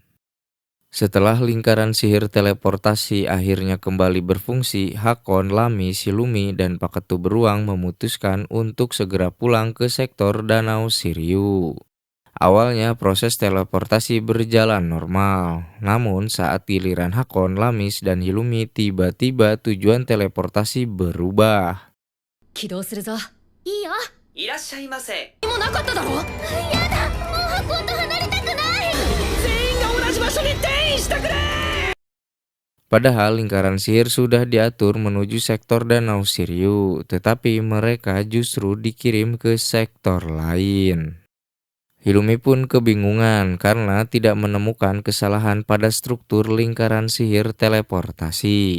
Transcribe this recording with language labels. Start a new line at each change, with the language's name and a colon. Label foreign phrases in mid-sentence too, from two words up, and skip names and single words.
Indonesian: Setelah lingkaran sihir teleportasi akhirnya kembali berfungsi, Hakon, Lamis, Hilumi, dan Paketu Beruang memutuskan untuk segera pulang ke sektor Danau Shiryu. Awalnya proses teleportasi berjalan normal, namun saat giliran Hakon, Lamis, dan Hilumi tiba-tiba tujuan teleportasi berubah.
Japanese: 起動するぞ。いいよ。いらっしゃいませ。もうなかっただろ。やだ、もう箱と離れたくない。全員が同じ場所に転移してくれ。
Indonesian: Padahal lingkaran sihir sudah diatur menuju sektor Danau Shiryu, tetapi mereka justru dikirim ke sektor lain. Hilumi pun kebingungan karena tidak menemukan kesalahan pada struktur lingkaran sihir teleportasi.